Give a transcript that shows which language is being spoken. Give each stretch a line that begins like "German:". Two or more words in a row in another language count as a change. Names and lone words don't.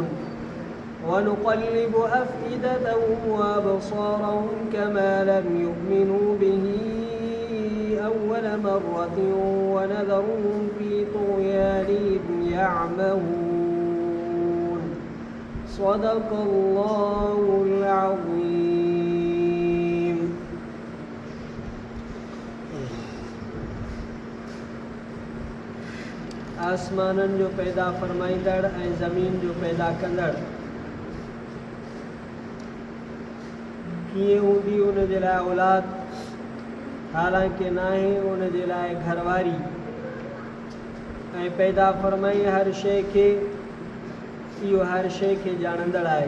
Arabic: ونقلب أفئدتهم وأبصارهم كما لم يؤمنوا به أول مرة ونذرهم في طغيانهم يعمهون. صدق الله العظيم.
Sindhi: आसमानन जो पैदा फरमाईंदड़ ऐं ज़मीन जो पैदा कंदड़ कीअं हूंदी उन जे लाइ औलाद हालांकि नाहे उन जे लाइ घरवारी ऐं पैदा फरमाई हर शइ खे इहो हर शइ खे ॼाणंदड़ आहे।